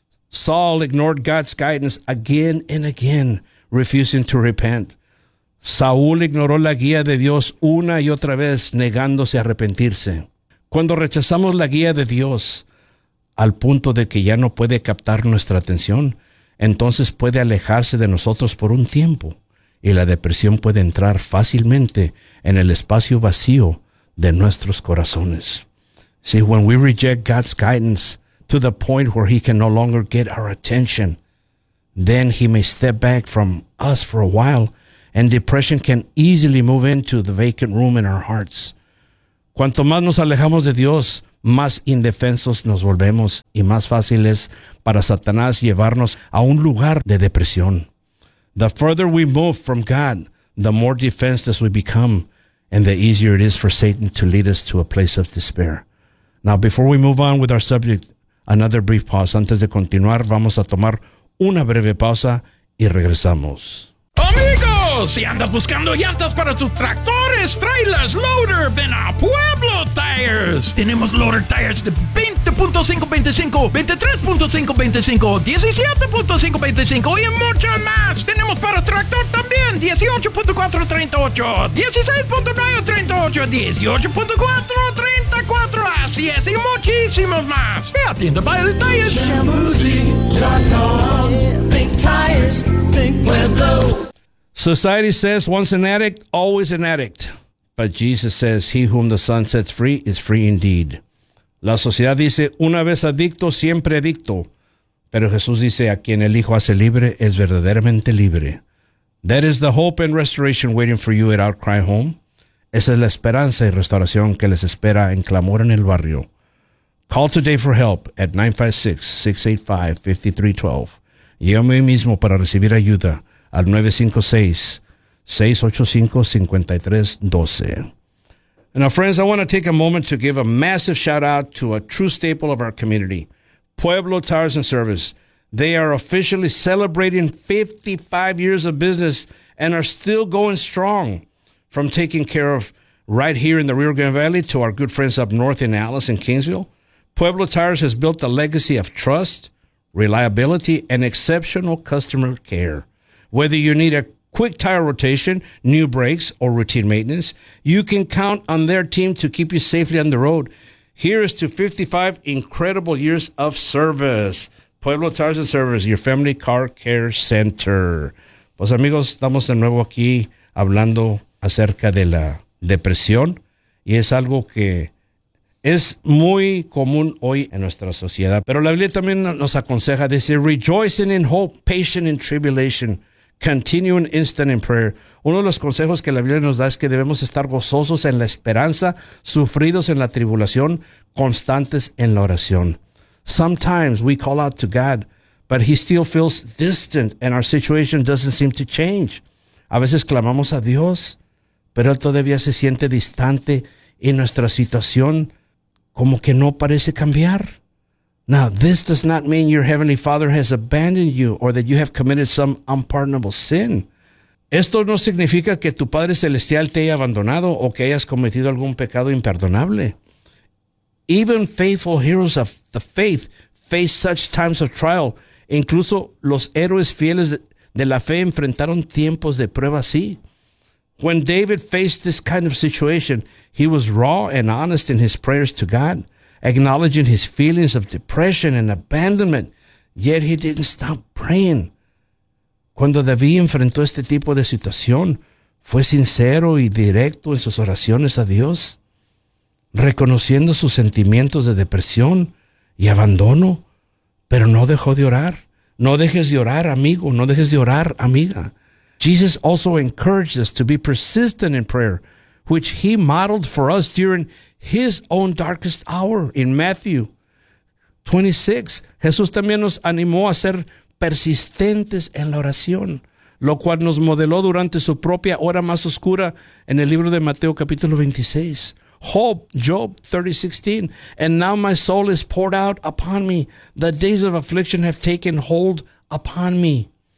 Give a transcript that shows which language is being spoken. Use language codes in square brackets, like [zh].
[en] Saul ignored God's guidance again and again, refusing to repent. [es] Saúl ignoró la guía de Dios una y otra vez, negándose a arrepentirse. Cuando rechazamos la guía de Dios al punto de que ya no puede captar nuestra atención, entonces puede alejarse de nosotros por un tiempo y la depresión puede entrar fácilmente en el espacio vacío de nuestros corazones. [en] See, when we reject God's guidance to the point where he can no longer get our attention, then he may step back from us for a while and depression can easily move into the vacant room in our hearts. [es] Cuanto más nos alejamos de Dios, más indefensos nos volvemos y más fácil es para Satanás llevarnos a un lugar de depresión. [en] The further we move from God, the more defenseless we become, and the easier it is for Satan to lead us to a place of despair. Now, before we move on with our subject, another brief pause. [es] Antes de continuar, vamos a tomar una breve pausa y regresamos. Amigos, si andas buscando llantas para sus tractores, trailers, loader, ven a Pueblo Tires. Tenemos loader tires de 20.525, 23.525, 17.525 y mucho más. Tenemos para tractor también 18.438, 16.938, 18.434. Así es, y muchísimos más. Ve a tienda para detalles. [en] Chamusi.com. Think tires, think Pueblo. Society says once an addict, always an addict. But Jesus says he whom the Son sets free is free indeed. [es] La sociedad dice una vez adicto, siempre adicto. Pero Jesús dice a quien el Hijo hace libre es verdaderamente libre. [en] That is the hope and restoration waiting for you at Outcry Home. [es] Esa es la esperanza y restauración que les espera en Clamor en el Barrio. [en] Call today for help at 956-685-5312. [es] Llame hoy mismo para recibir ayuda. Al 956-685-5312. [en] Now, friends, I want to take a moment to give a massive shout-out to a true staple of our community, Pueblo Tires and Service. They are officially celebrating 55 years of business and are still going strong. From taking care of right here in the Rio Grande Valley to our good friends up north in Alice and Kingsville, Pueblo Tires has built a legacy of trust, reliability, and exceptional customer care. Whether you need a quick tire rotation, new brakes, or routine maintenance, you can count on their team to keep you safely on the road. Here is to 55 incredible years of service. Pueblo Tires and Service, your family car care center. [es] Pues amigos, estamos de nuevo aquí hablando acerca de la depresión. Y es algo que es muy común hoy en nuestra sociedad. Pero la Biblia también nos aconseja, dice, [en] rejoicing in hope, patient in tribulation. Continue an instant in prayer. [es] Uno de los consejos que la Biblia nos da es que debemos estar gozosos en la esperanza, sufridos en la tribulación, constantes en la oración. [en] Sometimes we call out to God, but he still feels distant and our situation doesn't seem to change. [es] A veces clamamos a Dios, pero él todavía se siente distante y nuestra situación como que no parece cambiar. [en] Now, this does not mean your heavenly Father has abandoned you or that you have committed some unpardonable sin. [es] Esto no significa que tu Padre Celestial te haya abandonado o que hayas cometido algún pecado imperdonable. [en] Even faithful heroes of the faith face such times of trial. [es] Incluso los héroes fieles de la fe enfrentaron tiempos de prueba así. [en] When David faced this kind of situation, he was raw and honest in his prayers to God, acknowledging his feelings of depression and abandonment, yet he didn't stop praying. [es] Cuando David enfrentó este tipo de situación, fue sincero y directo en sus oraciones a Dios, reconociendo sus sentimientos de depresión y abandono, pero no dejó de orar. No dejes de orar, amigo. No dejes de orar, amiga. [en] Jesus also encouraged us to be persistent in prayer, which he modeled for us during his own darkest hour in Matthew 26. [es] Jesús también nos animó a ser persistentes en la oración, lo cual nos modeló durante su propia hora más oscura en el libro de Mateo capítulo 26. [en] Hope, Job 30:16, and now my soul is poured out upon me. The days of affliction have taken hold upon me.